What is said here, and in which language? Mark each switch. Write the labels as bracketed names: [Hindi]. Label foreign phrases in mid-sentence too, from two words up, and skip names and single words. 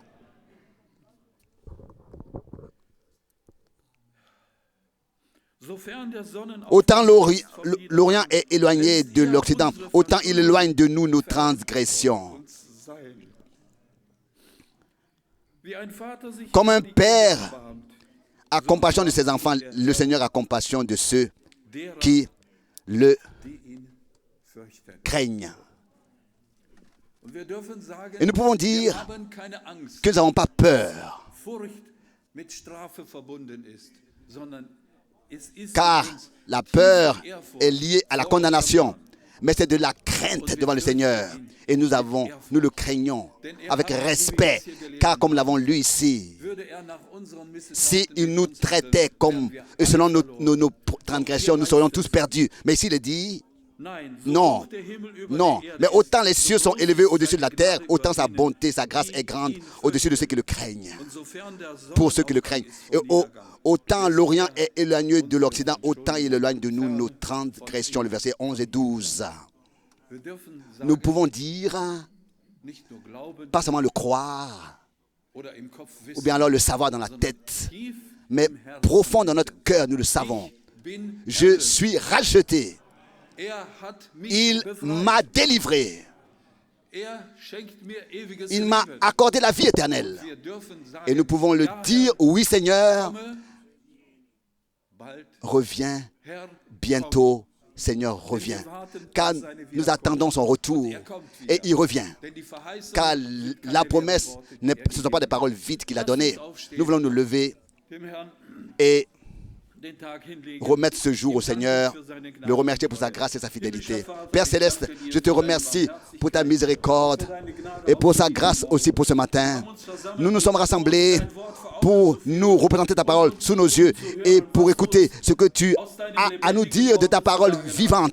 [French] Autant l'Orient est éloigné de l'Occident, autant il éloigne de nous nos transgressions. Comme un père a compassion de ses enfants, le Seigneur a compassion de ceux qui le [German] die ihn fürchten. [French] craignent. [German] Und wir dürfen sagen, [French] Et nous pouvons [German] wir [French] dire [German] haben keine Angst, [French] que nous n'avons pas peur, [German] Furcht mit Strafe verbunden ist, sondern es ist [French] car [German] in uns [French] la peur [German] tiefe Ehrfurcht [French] est liée à la [German] vor [French] condamnation, [German] unserem Gott. [French] mais c'est de la crainte devant le Seigneur. Et nous le craignons avec respect, car comme nous l'avons lu ici, [German] Würde er nach unseren [French] s'il [German] Missetrachten [French] nous [German] uns [French] traitait [German] handeln, [French] comme [German] wären wir [French] selon [German] alle verloren. [French] nos transgressions, nous serions tous perdus. Mais ici, il est dit, [German] Nein, so [French] non, [German] hoch der Himmel über [French] non. [German] der Erde [French] Mais [German] ist, [French] autant les [German] so [French] cieux sont [German] groß [French] élevés [German] ist [French] au-dessus de la [German] seine [French] terre, [German] Gnade [French] autant [German] über [French] sa [German] denen, [French] bonté, sa grâce [German] die [French] est grande [German] ihn [French] au-dessus de ceux qui [German] fürchten. [French] le craignent. [German] Und sofern der [French] Pour ceux qui le craignent. Et [German] Sonnenaufgang ist vor [French] autant [German] Niedergang, [French] l'Orient est éloigné de l'Occident, autant il éloigne de nous nos transgressions. Le verset 11 et 12. [German] wir dürfen [French] Nous [German] sagen, [French] pouvons dire, [German] nicht nur glauben [French] pas seulement le croire, [German] oder im Kopf [French] ou [German] wissen, [French] bien alors le savoir dans la [German] sondern [French] tête, [German] tief [French] mais [German] im Herzen. [French] profond dans notre cœur, nous le savons. [German] Ich bin [French] Je [German] erlöst. [French] suis racheté. [German] Er hat mich [French] Il [German] befreit. [French] m'a délivré. [German] Er schenkt mir ewiges [French] Il m'a [German] Leben. [French] accordé la vie éternelle. [German] Wir dürfen sagen, [French] Et nous pouvons le [German] ja, [French] dire, oui Seigneur, [German] komme, bald, [French] reviens [German] Herr, [French] bientôt. Seigneur, reviens. Car nous attendons son retour. Et il revient. [German] denn die Verheißung [French] Car [German] sind keine [French] la promesse, [German] leeren Worte, die er [French] ce ne sont pas des paroles vides qu'il a données. [German] aufstehen. [French] Nous voulons nous lever [German] dem Herrn [French] et [German] den Tag hinlegen. [French] remettre ce jour au Seigneur, le remercier pour sa grâce et sa fidélité. Père Céleste, je te remercie pour ta miséricorde et pour sa grâce aussi pour ce matin. Nous nous sommes rassemblés pour nous représenter ta parole sous nos yeux et pour écouter ce que tu as à nous dire de ta parole vivante.